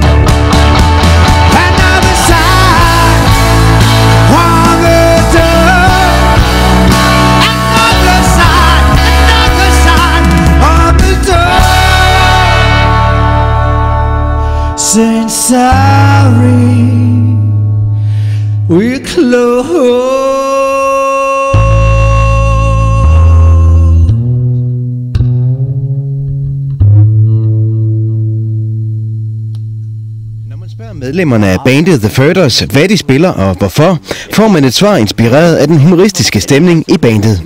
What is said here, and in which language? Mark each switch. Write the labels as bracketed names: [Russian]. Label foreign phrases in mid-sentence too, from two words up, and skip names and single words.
[English] Another sign on the door. Another sign on the door, saying sorry, we're close. [Danish] Når man spørger medlemmerne af bandet The Furters, hvad de spiller og hvorfor, får man et svar inspireret af den humoristiske stemning i bandet.